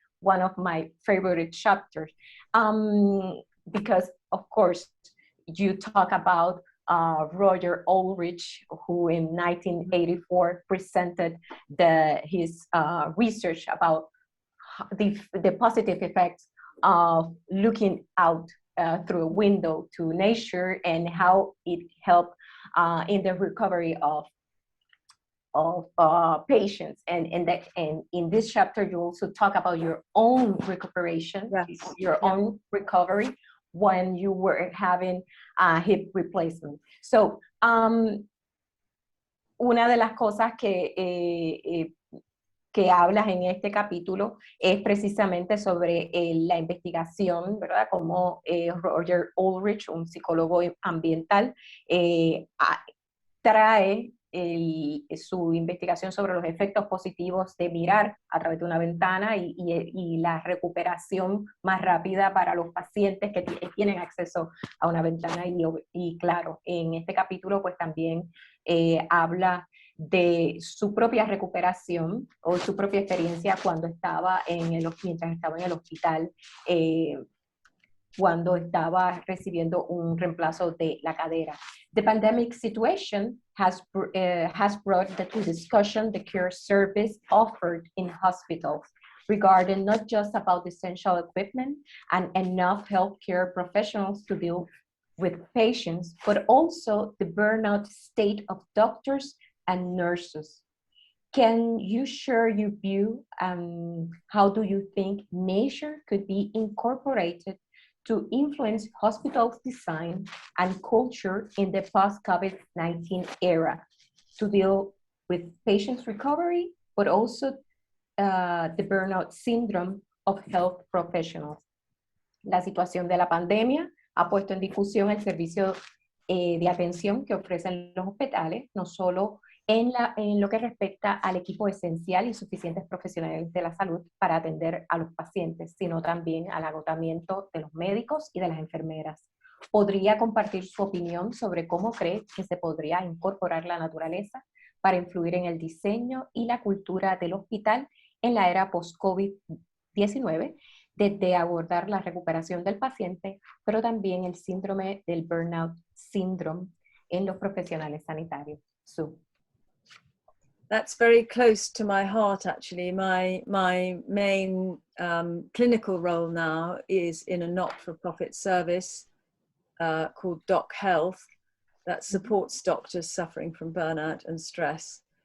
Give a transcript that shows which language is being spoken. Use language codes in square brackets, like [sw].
[en] one of my favorite chapters, because of course you talk about Roger Ulrich, who in 1984 presented his research about the positive effects of looking out through a window to nature and how it helped in the recovery of patients. And in this chapter, you also talk about your own recuperation, yes, your own recovery when you were having a hip replacement. [es] So, una de las cosas que hablas en este capítulo es precisamente sobre la investigación, ¿verdad? Como Roger Ulrich, un psicólogo ambiental, trae su investigación sobre los efectos positivos de mirar a través de una ventana y la recuperación más rápida para los pacientes que tienen acceso a una ventana. Y claro, en este capítulo pues también habla de su propia recuperación o su propia experiencia cuando estaba mientras estaba en el hospital, cuando estaba recibiendo un reemplazo de la cadera. [en] The pandemic situation has brought to discussion the care service offered in hospitals regarding not just about essential equipment and enough healthcare professionals to deal with patients, but also the burnout state of doctors and nurses. Can you share your view? How do you think nature could be incorporated to influence hospitals' design and culture in the post-COVID-19 era to deal with patients' recovery, but also the burnout syndrome of health professionals? [es] La situación de la pandemia ha puesto en discusión el servicio de atención que ofrecen los hospitales, no solo en lo que respecta al equipo esencial y suficientes profesionales de la salud para atender a los pacientes, sino también al agotamiento de los médicos y de las enfermeras. ¿Podría compartir su opinión sobre cómo cree que se podría incorporar la naturaleza para influir en el diseño y la cultura del hospital en la era post-COVID-19, desde abordar la recuperación del paciente, pero también el síndrome del burnout syndrome en los profesionales sanitarios? [en] Sue. That's very close to my heart, actually. My main clinical role now is in a not-for-profit service called Doc Health that supports doctors suffering from burnout and stress.